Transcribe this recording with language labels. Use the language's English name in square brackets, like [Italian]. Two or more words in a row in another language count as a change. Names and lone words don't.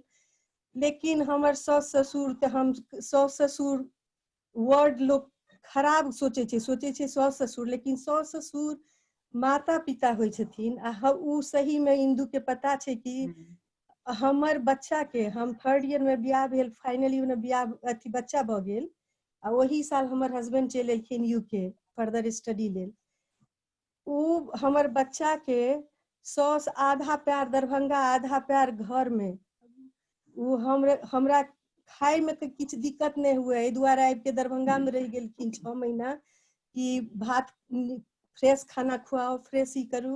[Maithili] लेकिन हमर सास ससुर तो हम सास ससुर वर्ड लोग खराब सोचे छै सास ससुर, लेकिन सास ससुर माता पिता होइ छथिन। आ उ सही में इंदू के पता छै कि हमर बच्चा के, हम [English] third year [Maithili] में बियाह भेल, [English] final year [Maithili] में बियाह अथी बच्चा भ गेल, आ वही साल हमर हस्बैंड चलि एलखिन यूके [English] further study [Maithili] लेल। उ हमर बच्चा के सास आधा प्यार दरभंगा आधा प्यार घर में, उ हमरा खाए में तो किछ दिक्कत नहीं हुए, एहि दुआरे आबि के दरभंगा में रह गेलखिन 6 महीना कि भात फ्रेश खाना खुआओ, फ्रेश ही करू।